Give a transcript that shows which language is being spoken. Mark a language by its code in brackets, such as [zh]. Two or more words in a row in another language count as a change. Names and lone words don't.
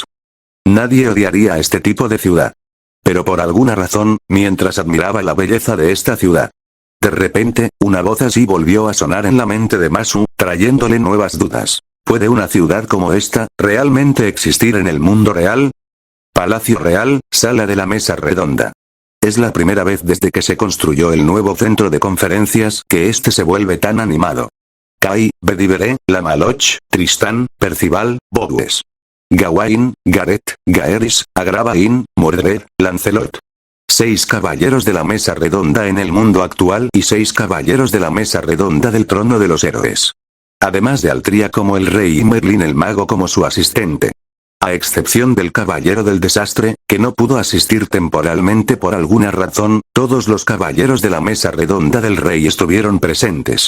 [es] Nadie odiaría a este tipo de ciudad. Pero por alguna razón, mientras admiraba la belleza de esta ciudad, de repente, una voz así volvió a sonar en la mente de Masu, trayéndole nuevas dudas. ¿Puede una ciudad como esta, realmente existir en el mundo real? Palacio Real, sala de la mesa redonda. Es la primera vez desde que se construyó el nuevo centro de conferencias que este se vuelve tan animado. Kai, Bedivere, Lamaloch, Tristán, Percival, Bobues. Gawain, Gareth, Gaeris, Agravain, Mordred, Lancelot. 6 caballeros de la mesa redonda en el mundo actual y 6 caballeros de la mesa redonda del trono de los héroes. Además de Altria como el rey y Merlin el mago como su asistente. A excepción del caballero del desastre, que no pudo asistir temporalmente por alguna razón, todos los caballeros de la mesa redonda del rey estuvieron presentes.